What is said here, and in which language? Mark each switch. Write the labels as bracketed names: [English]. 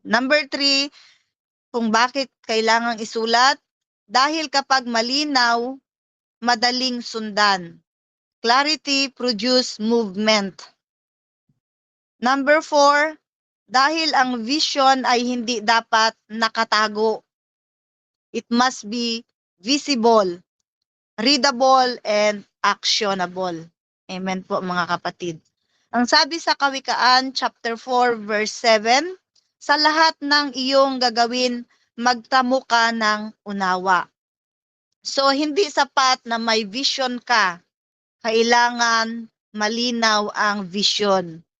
[Filipino] Number 3, kung bakit kailangang isulat, dahil kapag malinaw, madaling sundan. [English] Clarity produce movement. [Filipino] Number 4, dahil ang vision ay hindi dapat nakatago. [English] It must be visible, readable, and actionable. [Filipino] Amen po, mga kapatid. Ang sabi sa Kawikaan chapter 4 verse 7, sa lahat ng iyong gagawin, magtamo ka ng unawa. So hindi sapat na may vision ka, kailangan malinaw ang vision.